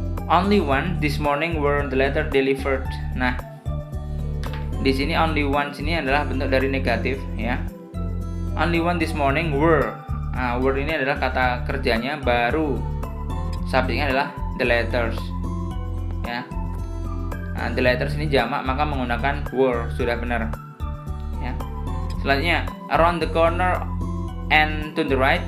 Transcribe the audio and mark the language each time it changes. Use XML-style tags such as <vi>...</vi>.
<en>Only one this morning were the letter delivered.</en> <id>Nah, di sini only one sini adalah bentuk dari negatif ya.</id> <en>Only one this morning were.</en> <id>Were ini adalah kata kerjanya, baru subjeknya adalah the letters ya. The letters ini jamak, maka menggunakan were, sudah benar ya.</id> <en>Selanjutnya, around the corner and to the right.</en>